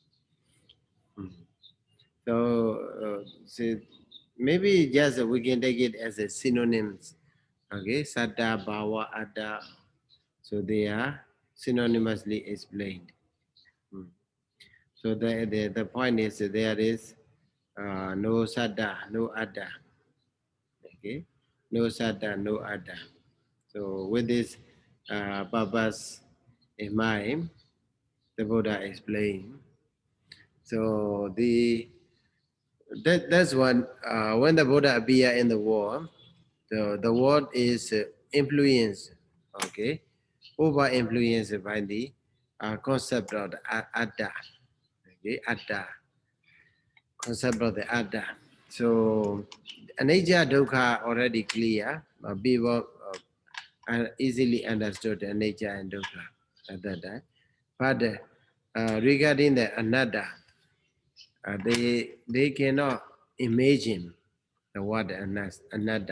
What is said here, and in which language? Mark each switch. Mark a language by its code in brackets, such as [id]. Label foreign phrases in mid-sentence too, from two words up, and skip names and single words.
[en] So, so maybe just we can take it as a synonyms. [pi] Okay, saddha, bhava, adda. [en] So they are synonymously explained. Hmm. So the point is that there is no saddha, no adda. Okay, no saddha, no adda. So with this purpose in mind, the Buddha explained. So that's one when the Buddha appear in the world, the world is influenced, okay, over influenced by the concept of the atta, okay, atta, concept of the atta. So [pi] anicca dukkha [en] already clear. People easily understood the nature and dukkha at that time. But regarding the anatta, they cannot imagine the word anatta.